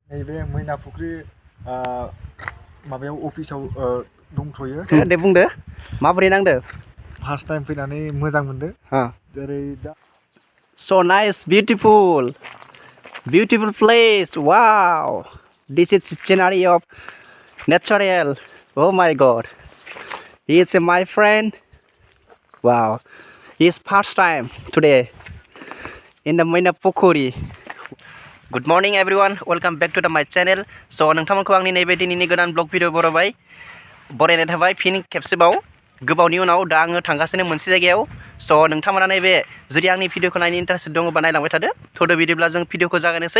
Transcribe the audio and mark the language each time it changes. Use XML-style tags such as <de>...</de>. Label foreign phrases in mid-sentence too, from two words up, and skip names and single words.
<brx>नैबे मैनाफुख्रि माबायाव अफिसाव दंथ'यो। दे बुंदो माबोरै नांदो?</brx> <en>first time</en> <brx>फैनानै मोजां मोनदो। जेरै दा</brx> <en>So nice, beautiful place. Wow, this is scenery of natural. Oh my God, he is my friend. Wow, his first time today in the Mainaphukuri. Good morning everyone, welcome back to my channel.</en> <brx>So नोंथांमोनखौ आंनि नैबे दिनैनि गोदान ब्लग भिडिअ बरायनाय थाबाय फिन खेबसेबाव गोबावनि उनाव दा आङो थांगासिनो मोनसे जायगायाव। स' नोंथांमोना नैबे जुदि आंनि भिडिअखौ नायनो इन्टारेस्ट दङबा नायलांबाय थादो। थ'दो बिदिब्ला जों भिडिअखौ जागायनोसै।</brx>